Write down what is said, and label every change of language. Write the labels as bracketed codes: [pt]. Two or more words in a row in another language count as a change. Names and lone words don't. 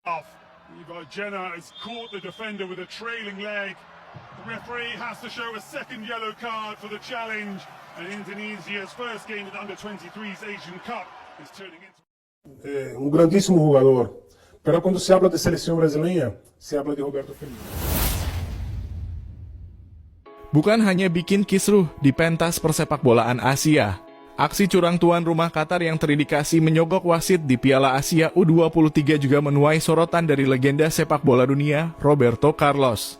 [en] Jenner has caught the defender with a trailing leg. The referee has to show a second yellow card for the challenge, and Indonesia's first game at Under-23's Asian Cup is turning into... [pt] grandíssimo jogador. [es] Pero quando se habla de [pt] seleção brasileira, [es] se habla de Roberto Firmino. [id] Bukan hanya bikin kisruh di pentas persepakbolaan Asia. Aksi curang tuan rumah Qatar yang terindikasi menyogok wasit di Piala Asia U23 juga menuai sorotan dari legenda sepak bola dunia, Roberto Carlos.